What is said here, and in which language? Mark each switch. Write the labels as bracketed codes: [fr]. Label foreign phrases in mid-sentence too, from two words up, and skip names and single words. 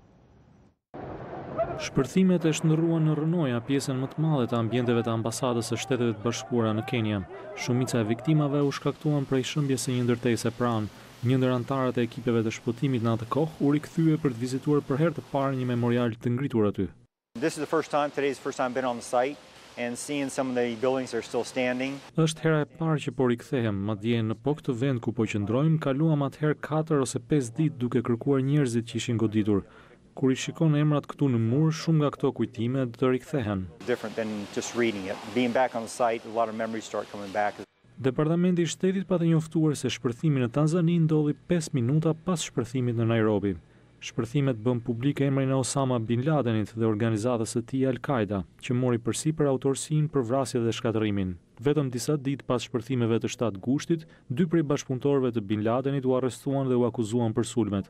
[sq] Shpërthimet e shndërruan në rënoja pjesën më të madhe të ambienteve të ambasadës së Shteteve të Bashkuara në Kenya. Shumica e viktimave u shkaktuan prej shëmbjes së një ndërtese pranë. Një ndër anëtarët e ekipeve të shpëtimit në atë kohë u rikthye për të vizituar për herë të parë një memorial të ngritur aty. [en] Today's the first time been on the site and seeing some of the buildings are still standing. [sq] Është hera e parë që po rikthehem, madje në po këtë vend ku po qëndrojmë, kaluam atëherë 4 ose 5 ditë duke kërkuar njerëzit që ishin goditur. Kur I shikon emrat këtu në mur, shumë nga këto kujtime të rikthehen. [en] Different than just reading it. Being back on the site, a lot of memories start coming back. [sq] Departamenti I Shtetit pa të njoftuar se shpërthimi në Tanzani ndodhi 5 minuta pas shpërthimit në Nairobi. Shpërthimet bën publik emrin e Osama Bin Ladenit dhe organizatës së tij Al-Qaida, që mori përsipër autorsinë për vrasjen dhe shkatërimin. Vetëm disa ditë pas shpërthimeve të 7 gushtit, 2 prej bashkëpunëtorëve të Bin Ladenit u arrestuan dhe u akuzuan për sulmet.